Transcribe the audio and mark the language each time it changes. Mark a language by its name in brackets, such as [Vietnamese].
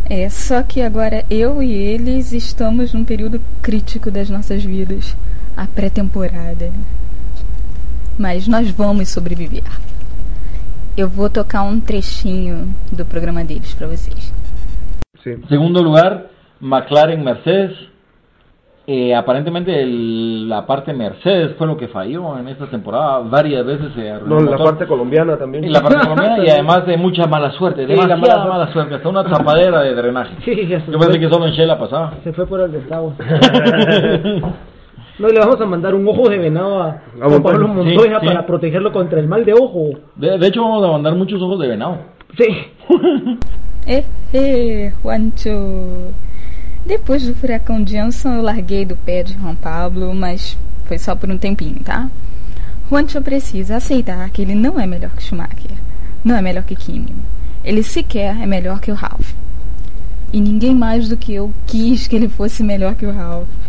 [Portuguese] Só que agora eu e eles estamos num período crítico das nossas vidas, a pré-temporada. Mas nós vamos sobreviver. Eu vou tocar um trechinho do programa deles para vocês. Sim. Segundo lugar, McLaren Mercedes. [Spanish] Aparentemente la parte Mercedes fue lo que falló en esta temporada, varias veces se arruinó. No, la parte colombiana también. La parte colombiana y además de mucha mala suerte, demasiada mala suerte, hasta una tapadera de drenaje. Sí, eso. Yo pensé que solo en Shell la pasaba. Se fue por el destavo. No, le vamos a mandar un ojo de venado a Pablo Montoya, sí, sí, para protegerlo contra el mal de ojo. De hecho vamos a mandar muchos ojos de venado. Sí. Juancho. [Portuguese] Depois do furacão Johnson, eu larguei do pé de Juan Pablo, mas foi só por um tempinho, tá? Juancho precisa aceitar que ele não é melhor que Schumacher, não é melhor que Kimi. Ele sequer é melhor que o Ralf. E ninguém mais do que eu quis que ele fosse melhor que o Ralf.